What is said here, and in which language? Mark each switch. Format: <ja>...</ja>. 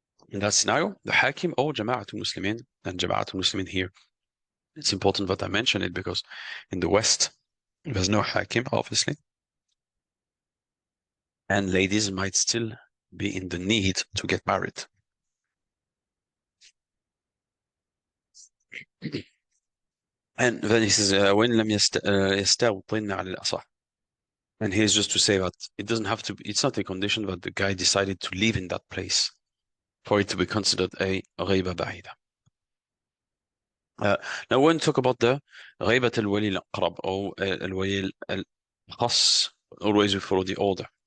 <en>In that scenario, the hakim or Jama'atul Muslimin, and Jama'atul Muslimin here, it's important that I mention it because in the West, there's no hakim, obviously. And ladies might still be in the need to get married. And then he says,</en> <ar>وإن لم يستوطن على الأصح.</ar> <en>And here's just to say that it doesn't have to be, it's not a condition that the guy decided to live in that place for it to be considered a</en> <ar>غيبة بعيدة.</ar> <en>Now when we talk about the</en> <ar>غيبة الولي الأقرب</ar> <en>or</en> <ar>الولي الخاص,</ar> <en>always we follow the order.</en>